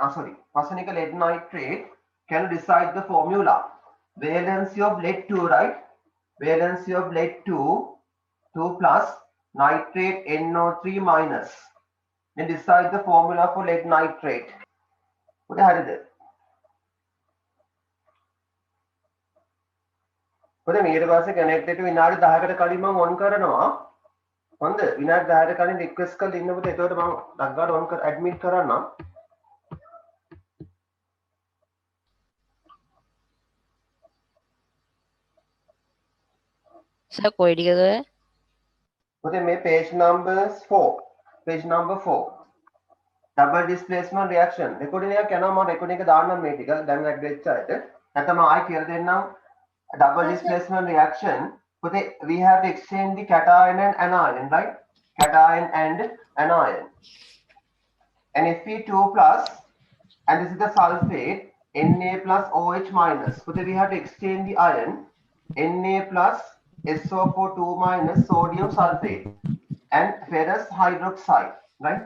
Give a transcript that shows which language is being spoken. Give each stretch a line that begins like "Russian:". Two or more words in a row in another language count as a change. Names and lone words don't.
English: Phosphonic lead nitrate. Can you decide the formula? Valency of lead 2, right? Valency of lead 2 plus nitrate NO3 minus. Then decide the formula for lead nitrate. What is it?
Sinhala: පොතේ ඊට පස්සේ කනෙක්ට් එක විනාඩි 10කට කලින් මම ඔන් කරනවා. හොඳ විනාඩි 10කට කලින් රික්වෙස්ට් කරලා ඉන්න පුතේ. එතකොට මම ඩග්ගාට ඔන් කර ඇඩ්මිට් කරන්නම්. සර් කොයි ටිකද? පුතේ මේ
English: page number
Sinhala: 4.
English: Page number 4. Double displacement reaction.
Sinhala: recording එකක් යනවා මම recording එක දාන්නම් මේ ටික. දැන් ඇඩ් වෙච්ච අයට. නැත්නම් ආයෙ කියලා දෙන්නම්.
English: Double displacement reaction. We have to exchange the cation and anion, right? Cation and anion. And Fe2 plus, and this is the sulfate, Na plus OH minus. We have to exchange the ion, Na plus SO4 2 minus sodium sulfate and ferrous hydroxide, right?